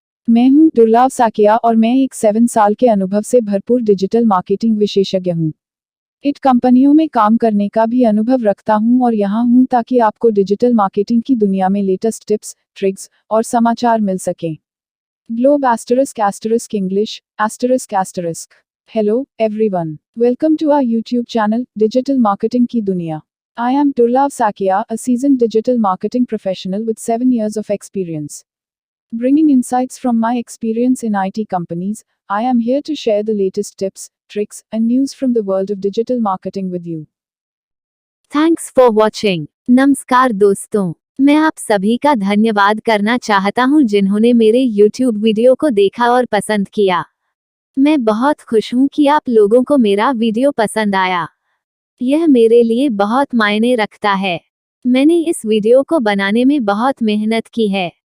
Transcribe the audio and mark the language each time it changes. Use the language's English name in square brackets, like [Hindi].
[Hindi] मैं हूं दुर्लभ साकिया और मैं एक 7 साल के अनुभव से भरपूर डिजिटल मार्केटिंग विशेषज्ञ हूं। इट कंपनियों में काम करने का भी अनुभव रखता हूं और यहां हूं ताकि आपको डिजिटल मार्केटिंग की दुनिया में लेटेस्ट टिप्स, ट्रिक्स और समाचार मिल सकें। Globe ** English ***. [English] Hello, everyone. Welcome to our YouTube channel, Digital Marketing की दुनिया. I am Durlab Sakia, a seasoned digital marketing professional with 7 years of experience. Bringing insights from my experience in IT companies, I am here to share the latest tips, tricks, and news from the world of digital marketing with you. Thanks for watching. [Hindi] नमस्कार दोस्तों, मैं आप सभी का धन्यवाद करना चाहता हूं जिन्होंने मेरे YouTube वीडियो को देखा और पसंद किया। मैं बहुत खुश हूं कि आप लोगों को मेरा वीडियो पसंद आया। यह मेरे लिए बहुत मायने रखता है। मैंने इस वीडियो को बनाने में बहुत मेहनत की है।